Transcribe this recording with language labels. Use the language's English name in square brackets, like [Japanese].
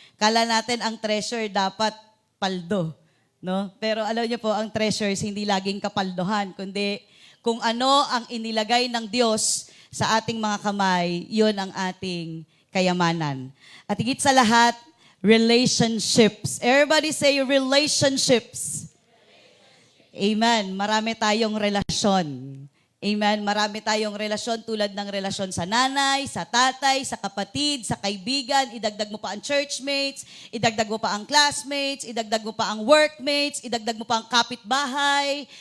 [Filipino] Kala natin ang treasure dapat paldo. No? Pero alam niyo po, ang treasures hindi laging kapaldohan, kundi kung ano ang inilagay ng Diyos sa ating mga kamay, yun ang ating kayamanan. At higit sa lahat, relationships. [English] Everybody say relationships. Amen. [Filipino] Marami tayong relasyon. Amen. Marami tayong relasyon tulad ng relasyon sa nanay, sa tatay, sa kapatid, sa kaibigan. Idagdag mo pa ang churchmates, idagdag mo pa ang classmates, idagdag mo pa ang workmates, idagdag mo pa ang kapitbahay.